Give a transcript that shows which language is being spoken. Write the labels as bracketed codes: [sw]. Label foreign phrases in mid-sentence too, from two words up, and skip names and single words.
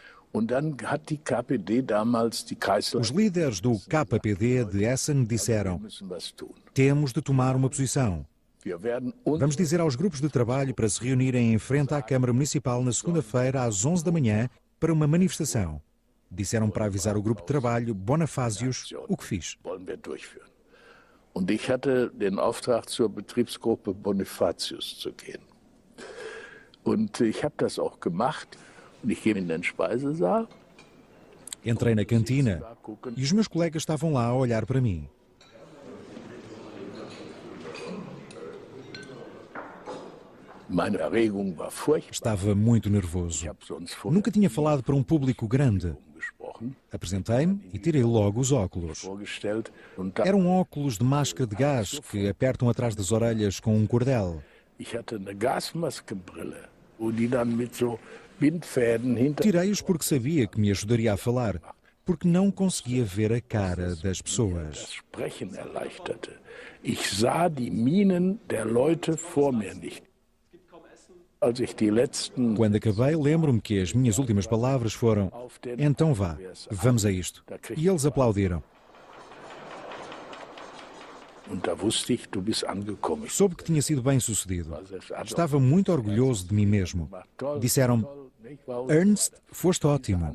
[pt] Os líderes do KPD de Essen disseram: temos de tomar uma posição. Vamos dizer aos grupos de trabalho para se reunirem em frente à Câmara Municipal na segunda-feira às 11 da manhã para uma manifestação. Disseram para avisar o grupo de trabalho Bonafásios, o que fiz. [de] Und ich hatte den Auftrag, zur Betriebsgruppe Bonifatius zu gehen. Und ich habe das auch gemacht. Und ich gehe in den Speisesaal. [pt] Entrei na cantina e os meus colegas estavam lá a olhar para mim. Estava muito nervoso. Nunca tinha falado para um público grande. Apresentei-me e tirei logo os óculos. Eram óculos de máscara de gás que apertam atrás das orelhas com um cordel. Tirei-os porque sabia que me ajudaria a falar, porque não conseguia ver a cara das pessoas. [de] Ich sah die Mienen der Leute vor mir nicht. [pt] Quando acabei, lembro-me que as minhas últimas palavras foram: então vá, vamos a isto. E eles aplaudiram. Soube que tinha sido bem sucedido. Estava muito orgulhoso de mim mesmo. Disseram-me: Ernst, foste ótimo.